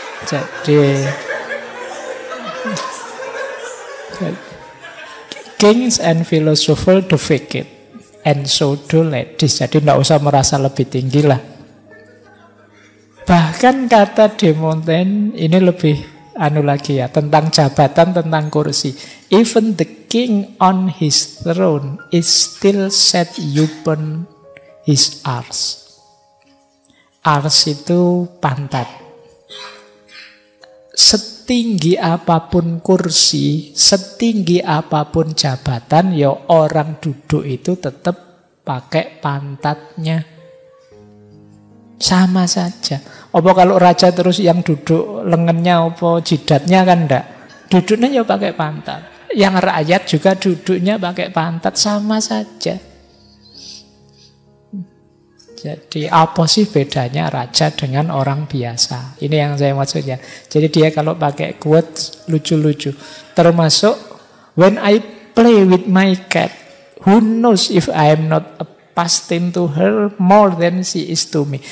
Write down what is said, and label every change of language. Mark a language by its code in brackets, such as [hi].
[en] Jadi kings and philosophers defecate and so do ladies. [id] Jadi tidak usah merasa lebih tinggi lah. Bahkan kata De Montaigne ini lebih lagi ya, tentang jabatan, tentang kursi. [en] Even the king on his throne is still set upon his arse. [id] Ars itu pantat. Setinggi apapun kursi, setinggi apapun jabatan, orang duduk itu tetap pakai pantatnya. Sama saja. Apa kalau raja terus yang duduk lengannya apa jidatnya kan enggak. Duduknya pakai pantat. Yang rakyat juga duduknya pakai pantat, sama saja. Jadi apa sih bedanya raja dengan orang biasa? Ini yang saya maksudnya. Jadi dia kalau pakai quote lucu-lucu. [en] Termasuk when I play with my cat, who knows if I am not a pastime to her more than she is to me.